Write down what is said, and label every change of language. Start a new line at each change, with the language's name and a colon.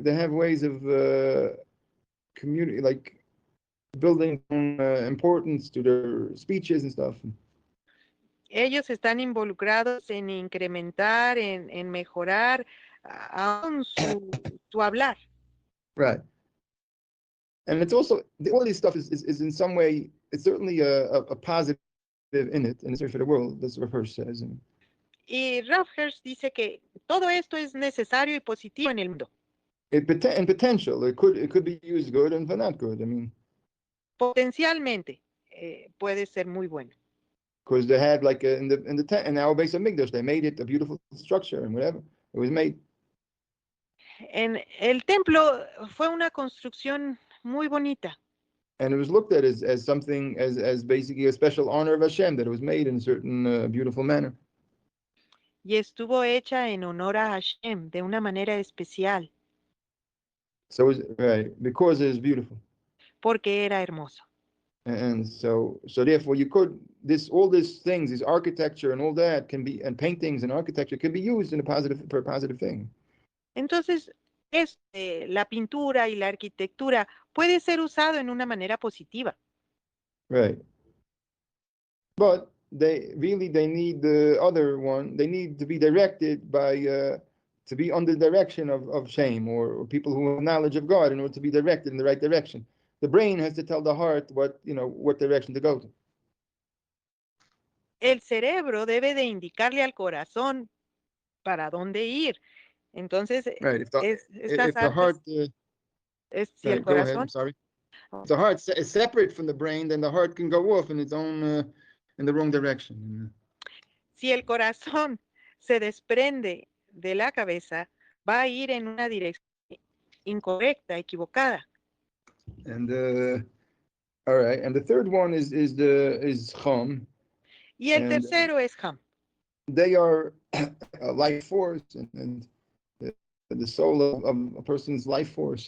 English: They have ways of community, like building importance to their speeches and stuff.
Spanish: Ellos están involucrados en incrementar, en mejorar aún su hablar.
English: Right. And it's also, all this stuff is in some way, it's certainly a positive in it, and it's for the world, that's what Hirsch says.
Spanish: Y Ralph Hirsch dice que todo esto es necesario y positivo en el mundo.
English: In potential, it could be used good and for not good. I mean,
Spanish: potencialmente puede ser muy bueno.
English: Because they had like in the tent, and our base of Migdash, they made it a beautiful structure and whatever it was made.
Spanish: En el templo fue una construcción muy bonita.
English: And it was looked at as something as basically a special honor of Hashem, that it was made in a certain beautiful manner.
Spanish: Y estuvo hecha en honor a Hashem de una manera especial.
English: So it was, right, because it is beautiful.
Spanish: Porque era hermoso.
English: And so therefore you could all these things, this architecture and all that can be, and paintings and architecture can be used for a positive thing.
Spanish: Entonces, la pintura y la arquitectura puede ser usado en una manera positiva.
English: Right. But they need the other one. They need to be directed by to be under the direction of shame or people who have knowledge of God in order to be directed in the right direction. The brain has to tell the heart what direction to go to.
Spanish: El cerebro debe de indicarle al corazón para dónde ir. Entonces,
English: right. If
Spanish: estas
English: the heart,
Spanish: si
English: right,
Spanish: el corazón,
English: go ahead, I'm sorry. If the heart is separate from the brain, then the heart can go off in its own in the wrong direction.
Spanish: Si el corazón se desprende de la cabeza, va a ir en una dirección incorrecta, equivocada.
English: And all right, and the third one is Chum.
Spanish: Y el tercero es Ham.
English: They are a life force and the soul of a person's life force.